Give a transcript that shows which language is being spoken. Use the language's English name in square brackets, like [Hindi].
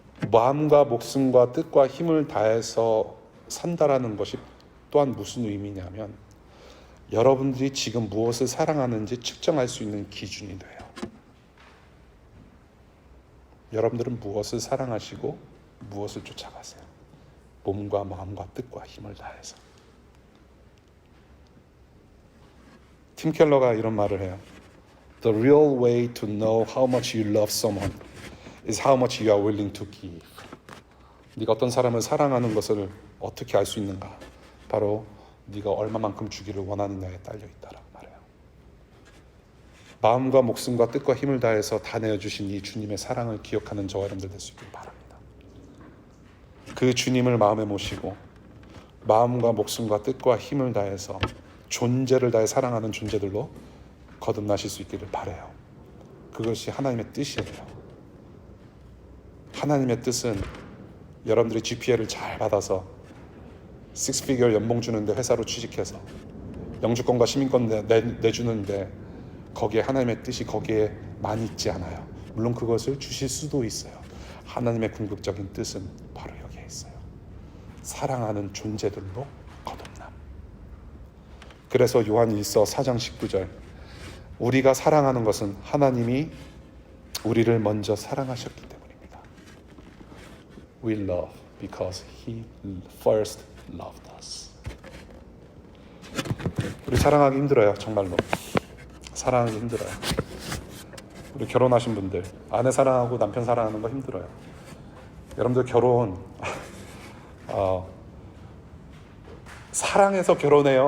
[Korean] 마음과 목숨과 뜻과 힘을 다해서 산다라는 것이 또한 무슨 의미냐면, 여러분들이 지금 무엇을 사랑하는지 측정할 수 있는 기준이 돼요. 여러분들은 무엇을 사랑하시고 무엇을 쫓아가세요? 몸과 마음과 뜻과 힘을 다해서. 팀 켈러가 이런 말을 해요. [English] The real way to know how much you love someone is how much you are willing to give. [Korean] 네가 어떤 사람을 사랑하는 것을 어떻게 알 수 있는가? 바로 네가 얼마만큼 주기를 원하느냐에 딸려 있다라고 말해요. 마음과 목숨과 뜻과 힘을 다해서 다 내어주신 이 주님의 사랑을 기억하는 저와 여러분들 될 수 있길 바랍니다. 그 주님을 마음에 모시고 마음과 목숨과 뜻과 힘을 다해서 존재를 다해 사랑하는 존재들로 거듭나실 수 있기를 바라요. 그것이 하나님의 뜻이에요. 하나님의 뜻은 여러분들이 GPA를 잘 받아서 6피겨 연봉 주는데 회사로 취직해서 영주권과 시민권 내주는데 거기에 하나님의 뜻이 거기에 많이 있지 않아요. 물론 그것을 주실 수도 있어요. 하나님의 궁극적인 뜻은 바로 여기에 있어요. 사랑하는 존재들로 거듭남. 그래서 요한 1서 4장 19절, 우리가 사랑하는 것은 하나님이 우리를 먼저 사랑하셨기 때문입니다. [English] We love because He first loved us. [Korean] 우리 사랑하기 힘들어요. 정말로 사랑하기 힘들어요. 우리 결혼하신 분들, 아내 사랑하고 남편 사랑하는 거 힘들어요. 여러분들 결혼 사랑해서 결혼해요?